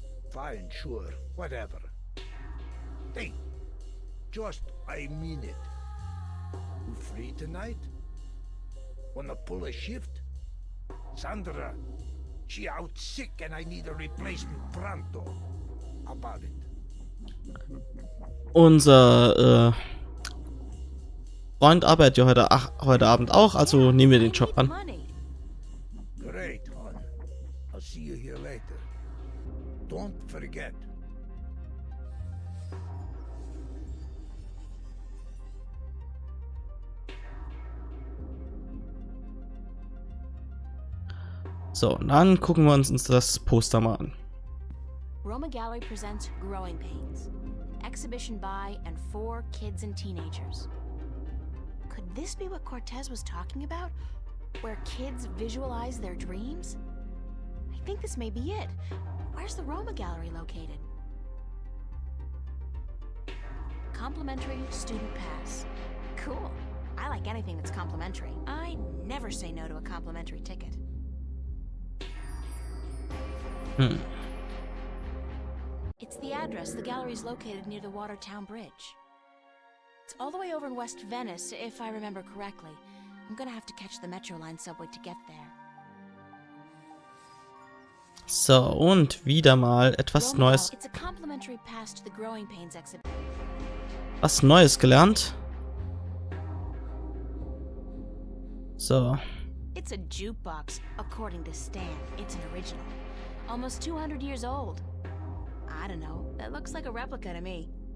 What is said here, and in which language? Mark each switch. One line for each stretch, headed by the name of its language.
English: Fine, sure, whatever. Hey, just, I mean it. You free tonight? Wanna pull a shift? Sandra, she out sick and I need a replacement pronto. How about it?
German: Unser Freund arbeitet ja heute Abend auch, also nehmen wir den Job an.
English: Great, hon. I'll see you here later. Don't forget.
German: So, und dann gucken wir uns das Poster mal an.
English: Roma Gallery presents Growing Pains, an exhibition by and for kids and teenagers. Could this be what Cortez was talking about? Where kids visualize their dreams? I think this may be it. Where's the Roma Gallery located? Complimentary student pass. Cool. I like anything that's complimentary. I never say no to a complimentary ticket. It's the address. The gallery is located near the Watertown Bridge. It's all the way over in West Venice, if I remember correctly. I'm gonna have to catch the Metro Line subway to get there.
German: So, und wieder mal etwas Neues.
English: It's a complimentary pass to the Growing Pains exhibit.
German: Was Neues gelernt. So.
English: It's a jukebox, according to Stan. It's an original. Almost 200 years old. I don't know. That looks like a replica to me.